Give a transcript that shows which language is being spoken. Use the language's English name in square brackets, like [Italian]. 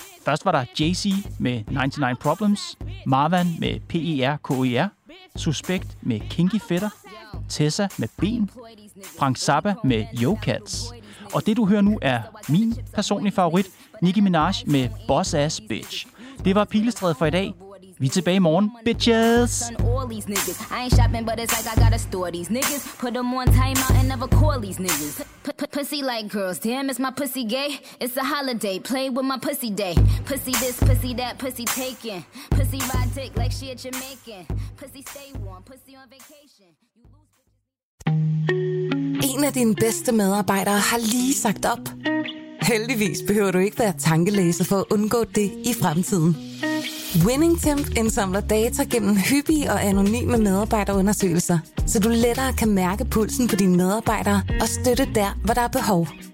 [Danish] Først var der Jay-Z med 99 Problems, Marwan med P-E-R-K-E-R, Suspekt med Kinky Fetter, Tessa med Ben, Frank Zappa med Yo Cats. Og det, du hører nu, er min personlige favorit, Nicki Minaj med Boss Ass Bitch. Det var Pilestræde for i dag. Vi tilbage i morgen, bitches. [English] All these niggas. I ain't shopping, but it's like I gotta store these niggas. Put them on timeout and never call these niggas. Pussy like girls, damn, is my pussy gay? It's a holiday, play with my pussy day. Pussy this, pussy that, pussy taken. Pussy ride dick like she a Jamaican. Pussy stay warm, pussy on vacation. [Danish] En af dine bedste medarbejdere har lige sagt op. Heldigvis behøver du ikke være tankelæser for at undgå det i fremtiden. WinningTemp indsamler data gennem hyppige og anonyme medarbejderundersøgelser, så du lettere kan mærke pulsen på dine medarbejdere og støtte der, hvor der er behov.